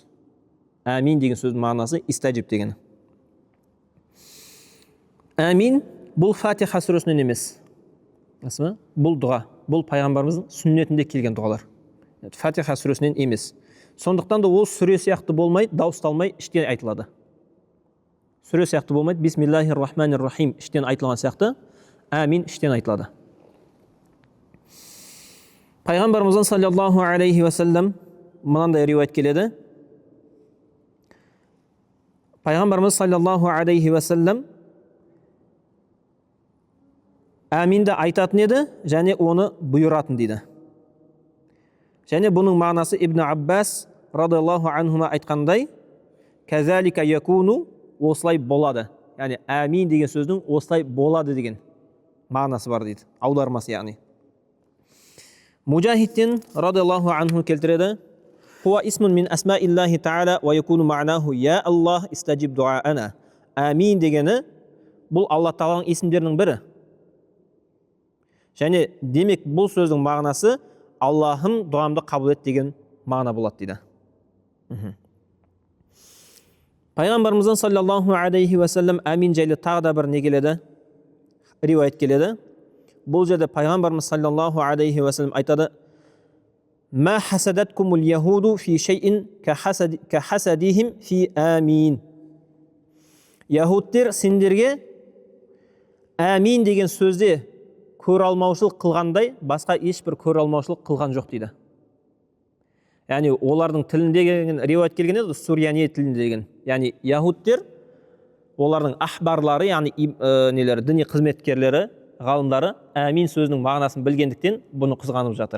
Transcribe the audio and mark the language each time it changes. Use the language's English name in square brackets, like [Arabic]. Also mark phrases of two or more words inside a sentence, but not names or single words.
[Kazakh] Әмин деген сөздің мағынасы истаджиб деген. Әмин бұл Фатиха сүресінен емес. Бұл дұға, бұл пайғамбарымыздың сүннетінде келген дұғалар. Фатиха сүресінен емес. Сондықтан да ол сүре сияқты болмайды, дауысталмай іштен айтылады. Сүре сияқты болмайды, [Arabic] بسم الله الرحمن الرحيم [Kazakh] іштен айтылған сияқты, әмин іштен айтылады. Пайғамбарымыздан [Arabic] صلى الله عليه وسلم [Kazakh] мынандай риуаят келеді. Пайғамбарымыз [Arabic] صلى الله عليه وسلم [Kazakh] әминді айтатын еді, және оны бұйыратын дейді. Және бұның мағынасы Ибн Аббас [Arabic] رضي الله عنهما [Kazakh] айтқандай, [Arabic] كذلك يكون, [Kazakh] осылай болады. Яғни әмин деген сөздің осылай болады деген мағынасы бар дейді. Аудармасы яғни. Мужахидтен [Arabic] رضي الله عنه [Kazakh] келтіреді. [Arabic] هو اسم من أسماء الله تعالى ويكون معناه يا الله استجب دعاءنا. [Kazakh] Әмин дегені бұл Алла Тағаланың есімдерінің бірі. Және демек бұл сөздің мағынасы Аллахым дұғамды қабыл ет деген мағына болады дейді. Пайғамбарымыздан [Arabic] صلى الله عليه وسلم [Kazakh] әмин жайлы тағы да бір не келеді? Риуаят келеді. Бұл жерде пайғамбарымыз [Arabic] صلى الله عليه وسلم [Kazakh] айтады: [Arabic] "ما حسدتكم اليهود في شيء كحسدهم في آمين." [Kazakh] Яһудтер сендерге әмин деген сөзде көр алмаушылық қылғандай, басқа ешбір көр алмаушылық қылған жоқ дейді. Яғни олардың тілінде келген риуаят келген еді, Сурияни тілінде деген. Яғни яһудтер олардың ахбарлары, яғни нелері, діни қызметкерлері, ғалымдары әмин сөзінің мағынасын білгендіктен бұны қызғанып жатыр.